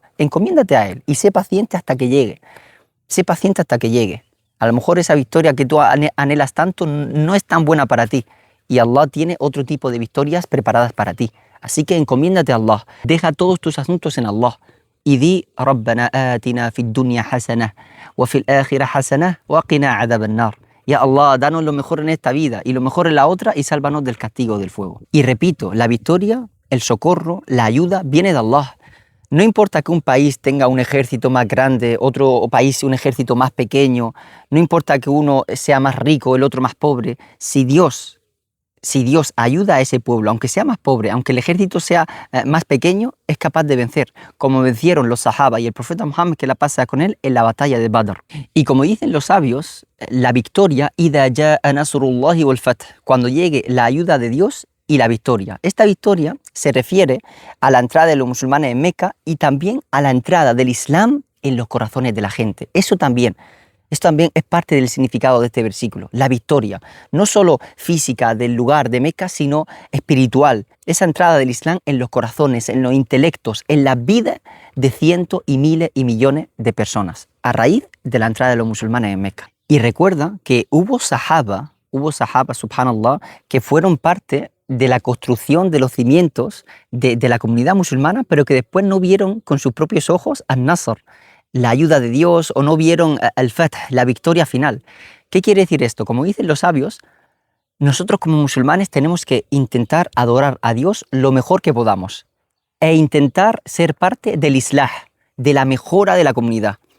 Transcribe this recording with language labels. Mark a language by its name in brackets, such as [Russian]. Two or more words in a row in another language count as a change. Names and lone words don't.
[Spanish] Encomiéndate a Él y sé paciente hasta que llegue. Sé paciente hasta que llegue. A lo mejor esa victoria que tú anhelas tanto no es tan buena para ti y Allah tiene otro tipo de victorias preparadas para ti. Así que encomiéndate a Allah, deja todos tus asuntos en Allah. Y di, [Arabic] ربنا آتنا في الدنيا حسنة وفي الآخرة حسنة وقنا عذاب النار. يا الله, [Spanish] danos lo mejor en esta vida y lo mejor en la otra y sálvanos del castigo del fuego. Y repito, la victoria, el socorro, la ayuda viene de Allah. No importa que un país tenga un ejército más grande, otro país un ejército más pequeño, no importa que uno sea más rico, el otro más pobre, si Dios si Dios ayuda a ese pueblo, aunque sea más pobre, aunque el ejército sea más pequeño, es capaz de vencer, como vencieron los sahaba y el profeta Muhammad, que la pasa con él, en la batalla de Badr. Y como dicen los sabios, la victoria, [Arabic] إذا جاء نصر الله والفتح, [Spanish] cuando llegue la ayuda de Dios y la victoria. Esta victoria se refiere a la entrada de los musulmanes en Meca y también a la entrada del Islam en los corazones de la gente. Esto también es parte del significado de este versículo, la victoria, no solo física del lugar de Meca, sino espiritual. Esa entrada del Islam en los corazones, en los intelectos, en la vida de cientos y miles y millones de personas, a raíz de la entrada de los musulmanes en Meca. Y recuerda que hubo sahaba, subhanallah, que fueron parte de la construcción de los cimientos de la comunidad musulmana, pero que después no vieron con sus propios ojos al-Nasr, la ayuda de Dios, o no vieron al-Fath, la victoria final. ¿Qué quiere decir esto? Como dicen los sabios, nosotros como musulmanes tenemos que intentar adorar a Dios lo mejor que podamos e intentar ser parte del islah, de la mejora de la comunidad.